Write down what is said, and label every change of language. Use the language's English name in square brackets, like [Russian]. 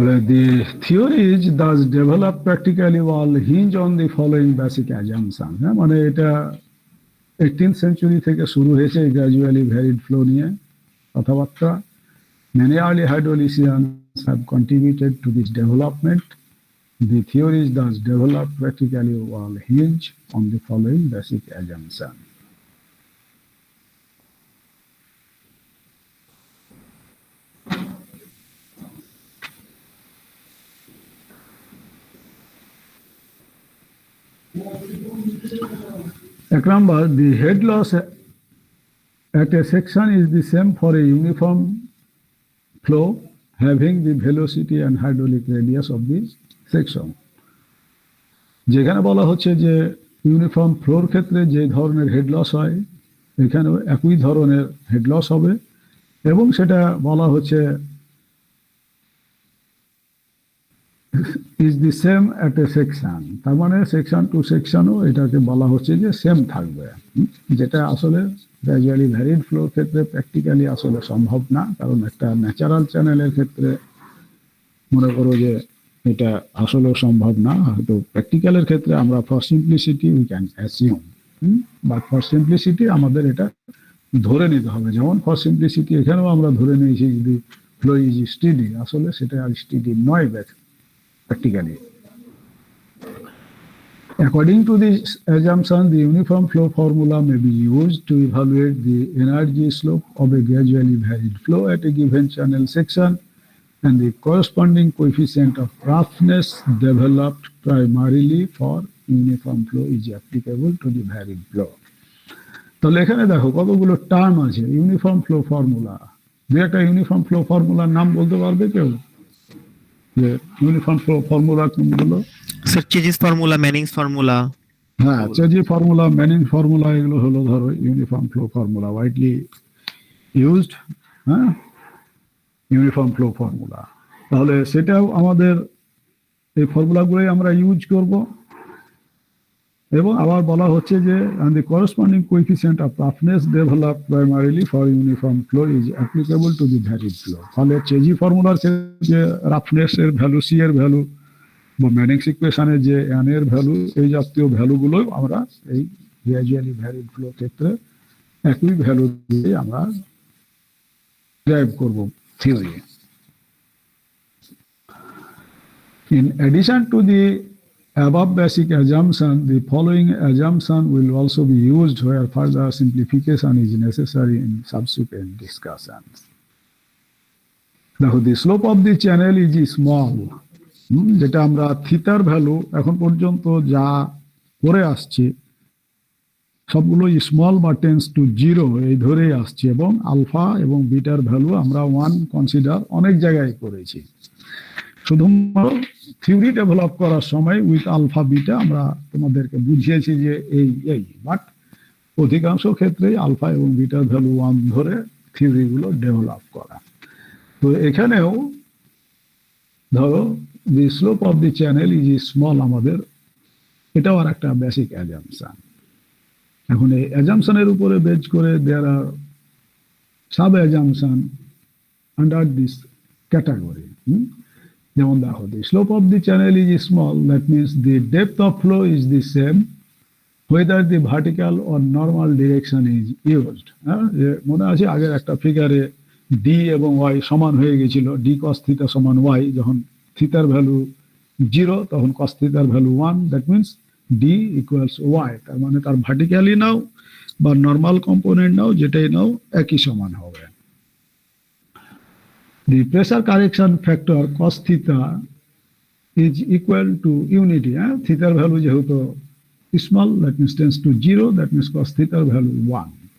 [English] The theories thus developed practically will hinge on the following basic assumptions. [Bangla] মানে এটা 18th century থেকে শুরু হয়েছে গ্র্যাজুয়ালি ভ্যারিড ফ্লো নিয়ে কথাবার্তা। [English] Many early hydraulicians have contributed to this development. The theories thus developed practically will hinge on the following basic assumptions. এক number, the head loss at a section is the same for a uniform flow having the velocity and hydraulic radius of the section. [Bangla] যেখানে বলা হচ্ছে যে uniform floor ক্ষেত্রে যে ধরনের head loss হয় এখানেও একই ধরনের হেড লস হবে এবং সেটা বলা হচ্ছে [English] is the same at a section, [Bangla] তার মানে সেকশন টু সেকশনও এটাকে বলা হচ্ছে যে সেম থাকবে, যেটা আসলে গ্র্যাজুয়ালি ভ্যারিড ফ্লোর ক্ষেত্রে প্র্যাকটিক্যালি আসলে সম্ভব না, কারণ একটা ন্যাচারাল চ্যানেলের ক্ষেত্রে মনে করো যে এটা আসলে সম্ভব না, হয়তো প্র্যাকটিক্যালের ক্ষেত্রে আমরা [English] for simplicity we can assume, but for simplicity [Bangla] আমাদের এটা ধরে নিতে হবে। যেমন ফর সিম্পলিসিটি এখানেও আমরা ধরে নিয়েছি যদি [English] flow is steady, [Bangla] আসলে সেটা আর স্টেডি নয় practically. [English] According to this assumption, the uniform flow formula may be used to evaluate the energy slope of a gradually varied flow at a given channel section, and the corresponding coefficient of roughness developed primarily for uniform flow is applicable to the varied flow. [Bangla] তাহলে এখানে দেখো কতগুলো term আছে। Uniform flow formula, দু একটা uniform flow ফর্মুলার নাম বলতে পারবে কেউ? যে ইউনিফর্ম ফ্লো ফর্মুলা কোনগুলো? Sir chassis formula, ম্যানিংস formula. হ্যাঁ, চেজি ফর্মুলা, ম্যানিং ফর্মুলা, এগুলো হলো ধরো uniform flow formula, [English] Widely used. [Bangla] হ্যাঁ, ইউনিফর্ম ফ্লো ফর্মুলা, তাহলে সেটাও আমাদের এই ফর্মুলাগুলোই আমরা ইউজ করব। এবং আবার বলা হচ্ছে যে [English] and the corresponding coefficient of roughness developed primarily for uniform flow is applicable to the varied flow. [Bangla] ফলে চেজি ফর্মুলার ক্ষেত্রে রাফনেস এর ভ্যালু, সি এর ভ্যালু বা ম্যানিংস ইকুয়েশনের যে এন এর ভ্যালু, এই জাতীয় ভ্যালুগুলো আমরা এই গ্র্যাজুয়ালি ভ্যারিড ফ্লো ক্ষেত্রে একই ভ্যালু দিয়ে আমরা ড্রাইভ করব theory. [English] In addition to the above basic assumption, the following assumption will also be used where further simplification is necessary in subsequent discussions. Now, the slope of the channel is small. [Bangla] যেটা আমরা থিটার value এখন পর্যন্ত যা করে আসছি সবগুলো small বা টেন্স টু 0 এই ধরেই আসছে, এবং আলফা এবং বিটার ভ্যালু আমরা 1 কনসিডার অনেক জায়গায় করেছি। শুধুমাত্র থিওরি ডেভেলপ করার সময় উইথ আলফা বিটা আমরা তোমাদেরকে বুঝিয়েছি যে এই, বাট অধিকাংশ ক্ষেত্রেই আলফা এবং বিটার ভ্যালু 1 ধরে থিওরিগুলো ডেভেলপ করা। তো এখানেও ধরো [English] the slope of the channel is small, [Bangla] আমাদের এটাও আর একটা বেসিক অ্যাজাম্পশন। এখন এই অ্যাজাম্পশনের উপরে বেজ করে [English] There are sub assumption under this category. [Bangla] যেমন দেখো, [English] the slope of the channel is small, that means the depth of flow is the same whether the vertical or normal direction is used. [Bangla] মনে আছে আগের একটা ফিগারে ডি এবং Y সমান হয়ে গেছিল, ডি কস থিটা সমান ওয়াই, যখন থিটার ভ্যালু 0 তখন কস থিটার value 1, [English] that means d equals y, [Bangla] তার মানে তার ভার্টিক্যালি নাও বা নর্মাল কম্পোনেন্ট নাও, যেটাই নাও একই সমান হবে। [English] The pressure correction factor cos theta is equal to unity. Theta value যেহেতু small, that means tends to 0, that means cos theta value 1.